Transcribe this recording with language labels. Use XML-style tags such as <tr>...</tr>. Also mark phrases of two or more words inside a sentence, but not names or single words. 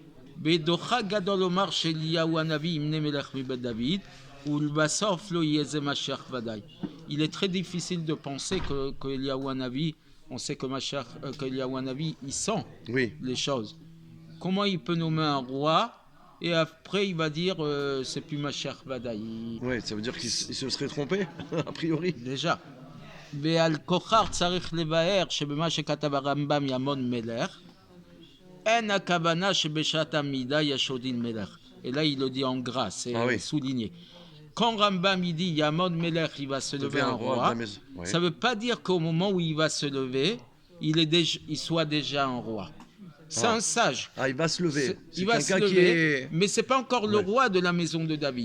<fr>Il est très difficile de penser que Eliyahu Hanavi, on sait que Eliyahu Hanavi, il sent les choses. Comment il peut nommer un roi et après il va dire c'est plus</fr> <he>משיח ודאי.</he> <fr>Ouais, ça veut dire qu'il se serait trompé, a priori. déjà.</fr> <he>ועל כוכר צריך לבאר שבמה שכתב הרמב"ם ימון מלך, אין הכוונה שבשעת המידה יש עוד דין מלך.</he> <fr>Et là, il le dit en gras, c'est souligné. Quand Rambam il dit</fr> <he>יעמוד מלך,</he> <fr>il va se lever un roi, ça ne veut pas dire qu'au moment où il va se lever, il soit déjà un roi. C'est un sage. Ah, il va se lever. Il va se lever, mais ce n'est pas encore le roi de la maison de David.</fr>